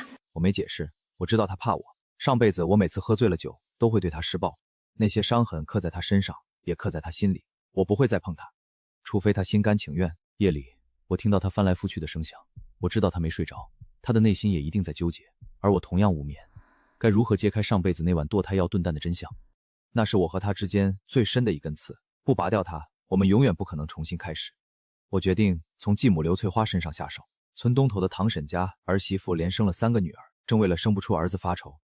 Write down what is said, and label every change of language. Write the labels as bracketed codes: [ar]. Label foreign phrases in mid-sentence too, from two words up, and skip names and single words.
[zh] 我沒解釋，我知道他怕我。上輩子我每次喝醉了酒，都會對他施暴，那些傷痕刻在他身上，也刻在他心裡。我不會再碰他，除非他心甘情願。夜裡，我聽到他翻來覆去的聲響，我知道他沒睡着，他的內心也一定在糾結，而我同樣無眠。該如何揭開上輩子那碗墮胎藥燉蛋的真相？那是我和他之間最深的一根刺，不拔掉它，我們永遠不可能重新開始。我決定從繼母劉翠花身上下手。村東頭的唐嬸家兒媳婦連生了3個女兒，正為了生不出兒子發愁。